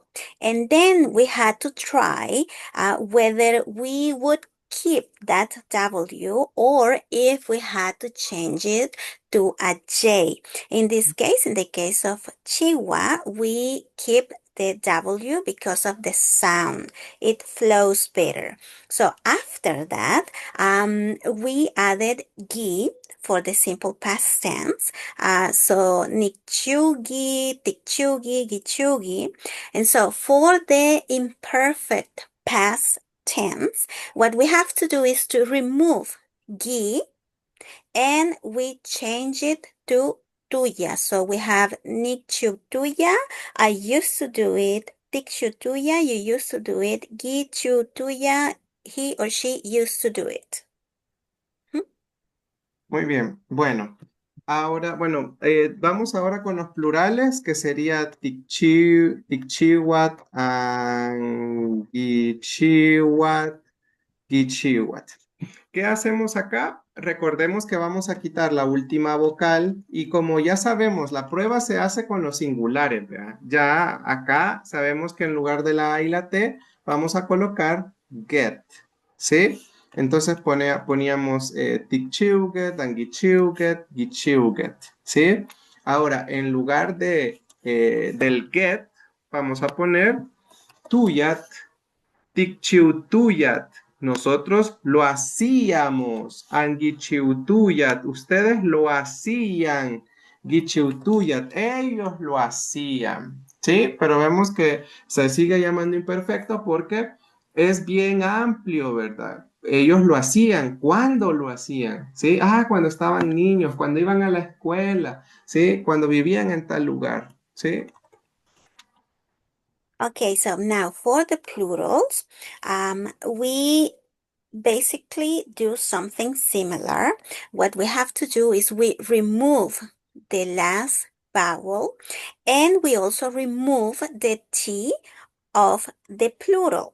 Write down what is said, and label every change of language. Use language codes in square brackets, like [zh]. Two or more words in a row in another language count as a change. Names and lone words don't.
[en] And then we had to try whether we would keep that W or if we had to change it to a J. In this case, in the case of Chihuahua, we keep the W because of the sound. It flows better. So after that, we added gi for the simple past tense. [nah] So nikchugi, tikchugi, gichugi. [en] And so for the imperfect past tense, what we have to do is to remove gi and we change it to tuya. So we have nikchutuya. I used to do it. Tikchutuya, you used to do it. Gichutuya, he or she used to do it. [es] Muy bien, bueno. Ahora, bueno, vamos ahora con los plurales, que sería [nah] tikchiwat, gichiwat, gichiwat. [es] ¿Qué hacemos acá? Recordemos que vamos a quitar la última vocal y como ya sabemos, la prueba se hace con los singulares, ¿verdad? Ya acá sabemos que en lugar de la A y la T vamos a colocar get, ¿sí? [nah] Entonces poníamos tikchiuget, angichiuget, gichiuget, [es] ¿sí? Ahora, en lugar del get, vamos a poner [nah] tuyat, tikchiutuyat. [es] Nosotros lo hacíamos. Angichiutuyat. Ustedes lo hacían. Gichiutuyat. Ellos lo hacían. ¿Sí? Pero vemos que se sigue llamando imperfecto porque es bien amplio, ¿verdad? Ellos lo hacían. ¿Cuándo lo hacían? ¿Sí? Ah, cuando estaban niños, cuando iban a la escuela, ¿sí? Cuando vivían en tal lugar, ¿sí? [en] Okay, so now for the plurals, we basically do something similar. What we have to do is we remove the last vowel and we also remove the T of the plural.